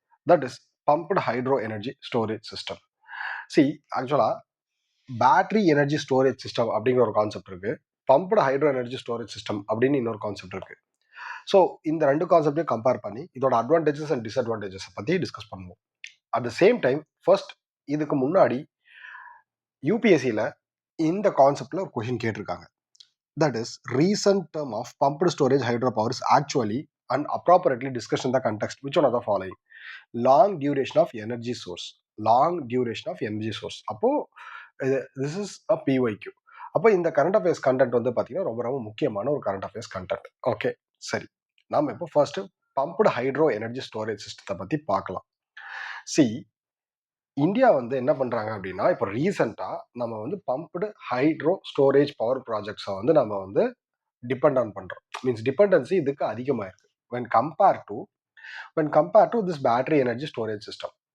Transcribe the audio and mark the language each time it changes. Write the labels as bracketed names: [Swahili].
[English] That is pumped hydro energy storage system. [Tamil] ஆக்சுவலாக battery energy storage system அப்படிங்கிற ஒரு concept இருக்கு, pumped hydro energy storage system அப்படின்னு இன்னொரு கான்செப்ட் இருக்கு. ஸோ இந்த ரெண்டு கான்செப்டையும் கம்பேர் பண்ணி இதோட அட்வான்டேஜஸ் அண்ட் டிஸ்அட்வான்டேஜஸ் பற்றி டிஸ்கஸ் பண்ணுவோம். At the same time first இதுக்கு முன்னாடி யூபிஎஸ்சியில் இந்த கான்செப்டில் ஒரு கொஷின் கேட்டிருக்காங்க. [English] That is, recent term of pumped storage hydropower is actually and appropriately discussed in the context which one of the following: long duration of energy source. Long duration of energy source. [Tamil] அப்போ [English] this is a PYQ. [Tamil] அப்போ இந்த current affairs content வந்து பார்த்தீங்கன்னா ரொம்ப ரொம்ப முக்கியமான ஒரு current affairs content. Okay, சரி, நாம இப்போ first pumped hydro energy storage சிஸ்டத்தை பற்றி பார்க்கலாம். இந்தியா வந்து என்ன பண்றாங்க அப்படின்னா, இப்போ ரீசெண்டா நம்ம வந்து பம்ப்டு ஹைட்ரோ ஸ்டோரேஜ் பவர் ப்ராஜெக்ட்ஸை வந்து நம்ம வந்து டிபெண்ட் ஆன் பண்றோம். மீன்ஸ் டிபெண்டன்சி இதுக்கு அதிகமாக இருக்கு [English] when compared to this battery energy storage system.